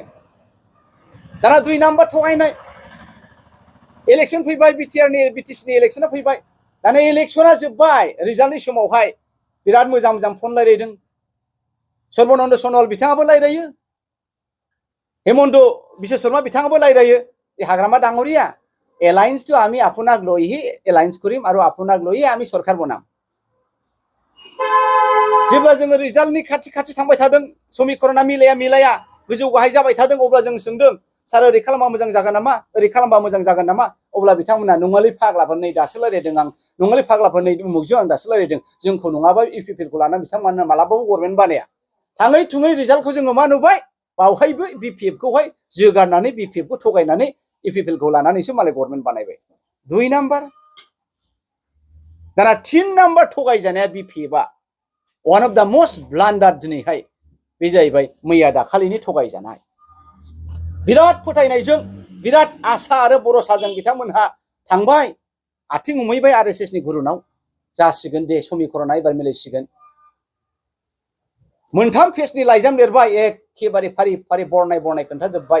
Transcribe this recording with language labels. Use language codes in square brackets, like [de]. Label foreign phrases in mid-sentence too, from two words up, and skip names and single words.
[brx] दाना 2 नाम्बार थगायनाय, इलेक्सन फैबाय, BTC नि इलेक्सना फैबाय। दाना इलेक्सना जोब्बाय, रिजाल्टनि समावहाय बिराद मोजां मोजां फन रायलायदों। सर्बानन्द सनवाल बिथाङाबो रायलायो, हिमन्त बिश्व शर्मा बिथाङाबो रायलायो [as] যে হাগ্রামা ডাঙরিয়া এলায়েন্স তো আমি আপনাক লইহি এলায়েন্স করিম আর আপনাক লইহি আমি সরকার বনাম। [brx] जेब्ला जोङो रिजाल्टनि खाथि खाथि थांबाय थादों, समिकरना मिलाया गोजौ गाहाय जाबाय थादों, अब्ला जों सोंदों सार ओरै खालामबा मोजां जागोन नामा, ओरै खालामबा मोजां जागोन नामा? अब्ला बिथांमोना नङालै फाग्लाफोर, नै दासो रायलायदों आं, नङालै फाग्लाफोर, नै उमुगजों आं दासो रायलायदों, जोंखौ नङाबा इउपिपिएलखौ लानानै बिथांमोना मालाबाबो गभर्नमेन्ट बानाया। थाङै थुङै रिजाल्टखौ जोङो मा नुबाय, बावहायबो BPFखौहाय जोगारनानै, BPFखौ थगायनानै इउपिपिएलखौ लानानैसो मालाय गभर्नमेन्ट बानायबाय। 2 नाम्बार। दाना 3 नाम्बार थगायजानाया BPFआ [en] one of the most blunder [brx] दिनैहाय बे जाहैबाय मैया दाखालिनि थगायजानाय। बिराद फोथायनायजों, बिराद आसा आरो भरसाजों बिथांमोनहा थांबाय, आथिं हमहैबाय RSS नि गुरुनाव, जासिगोन दे समिकरना एबार मिलायसिगोन। 3 पेजनि लाइजाम लिरबाय, एखेबारे फारि फारि बरनाय खोन्थाजोब्बाय।